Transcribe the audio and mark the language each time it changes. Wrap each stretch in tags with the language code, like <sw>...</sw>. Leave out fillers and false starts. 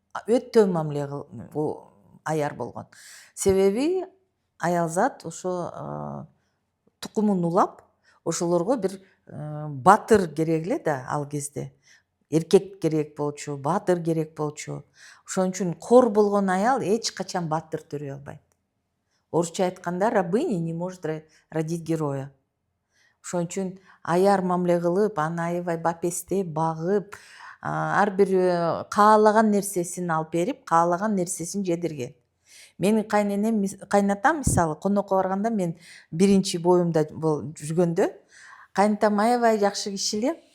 <ky>Өтө мамиле аяр болгон. Себеби аялзат ошо тукумун улап, ошолорго бир батыр керек эле да ал кезде. Эркек керек болчу, батыр керек болчу. Ошон үчүн кор болгон аял эч качан батыр төрөй албайт. Орусча айтканда</ky> <ru>рабыня не может родить героя.</ru> <ky>Ошон үчүн аяр мамиле кылып, аны аябай бапестеп, багып, ар бир каалаган нерсесин алып берип, каалаган нерсесин жедирген. Менин кайнатам мисалы конокко барганда мен биринчи боюмда жүргөндө кайнатам аябай жакшы киши эле.</ky>